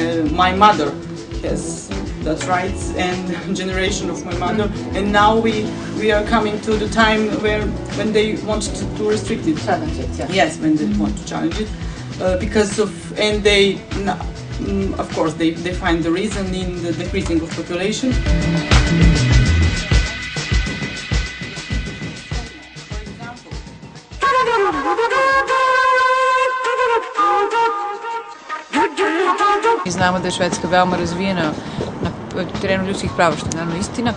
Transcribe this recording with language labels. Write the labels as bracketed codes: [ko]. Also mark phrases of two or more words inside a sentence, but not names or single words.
[en] My mother has That's right, and generation of my mother, and now we are coming to the time when they want to restrict it. Challenge it, yeah. Yes, when they want to challenge it, because of, and they, of course, they find the reason in the decreasing of population. [hr] Mi znamo da je Švedska veoma razvijena na terenu ljudskih prava, što je naravno istina.